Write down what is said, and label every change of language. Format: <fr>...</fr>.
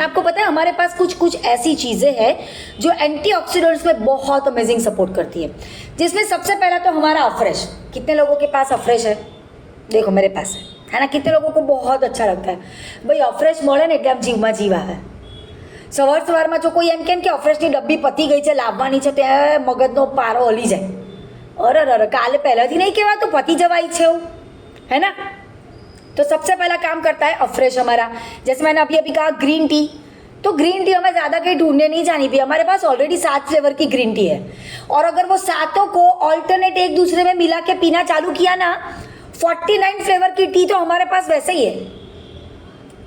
<hi>आपको पता है हमारे पास कुछ ऐसी चीज़ें हैं जो एंटीऑक्सीडेंट्स में बहुत अमेजिंग सपोर्ट करती है, जिसमें सबसे पहला तो हमारा अफ्रेश। कितने लोगों के पास अफ्रेश है, देखो मेरे पास है ना। कितने लोगों को बहुत अच्छा लगता है भाई अफ्रेश</hi> <gu>મળે ને એટલે આમ જીવમાં જીવ આવે। સવારમાં જો કોઈ એમ કહે કે અફ્રેશની ડબ્બી પતી ગઈ છે, લાવવાની છે, ત્યાં મગજનો પારો હલી જાય। અરે કાલે પહેલાથી નહીં કહેવા તો પતી જવાય છે એવું है ना।</gu> <hi>तो सबसे पहला काम करता है अफ्रेश हमारा। जैसे मैंने अभी अभी कहा ग्रीन टी, तो ग्रीन टी हमें ज़्यादा कहीं ढूंढने नहीं जानी भी, हमारे पास ऑलरेडी 7 फ्लेवर की ग्रीन टी है और अगर वो सातों को ऑल्टरनेट एक दूसरे में मिला के पीना चालू किया ना, 49 फ्लेवर की टी तो हमारे पास वैसे ही है।</hi>